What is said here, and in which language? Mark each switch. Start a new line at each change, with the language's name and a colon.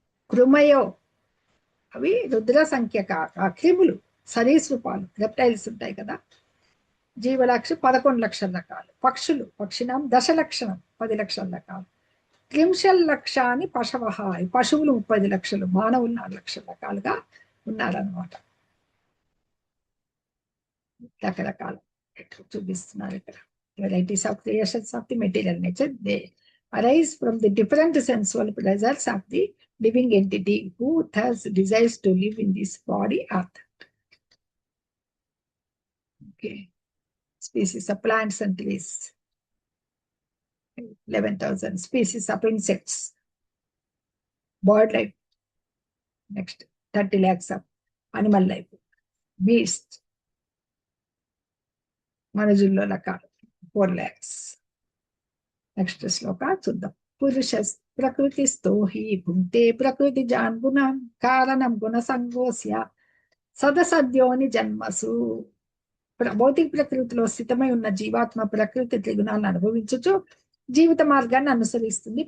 Sanskrit: కృమయో,
Telugu: అవి
Sanskrit: రుద్ర సంఖ్యక,
Telugu: క్రిములు, సరీసృపాలు, రెప్టైల్స్ ఉంటాయి కదా, జీవరాశి 11 లక్షల రకాలు. పక్షులు,
Sanskrit: పక్షినాం దశలక్షణం
Telugu: 10 లక్షల రకాలు.
Sanskrit: 30 లక్షాని పశవ,
Telugu: పశువులు 30 లక్షలు, మానవులు 4 లక్షల రకాలుగా ఉన్నారన్నమాట. రకరకాల చూపిస్తున్నారు ఇక్కడ.
English: Varieties of creations of the material nature, they arise from the different sensual pleasures of the living entity who thus desires to live in this body earth. Okay. Species of plants and trees, 11,000. Species of insects, bird life, next 30 lakhs of animal life, beasts,
Telugu: మనుజుల్లో రకాలు
English: 4 lakhs.
Telugu: Next శ్లోక చూద్దాం.
Sanskrit: పురుష ప్రకృతిస్థో హి భుంక్తే ప్రకృతి John గుణం కారణం గుణ సంగోస్య సదసద్యోని జన్మసు.
Telugu: భౌతిక ప్రకృతిలో స్థితమై ఉన్న జీవాత్మ ప్రకృతి త్రిగుణాలను అనుభవించుచు జీవిత మార్గాన్ని అనుసరిస్తుంది.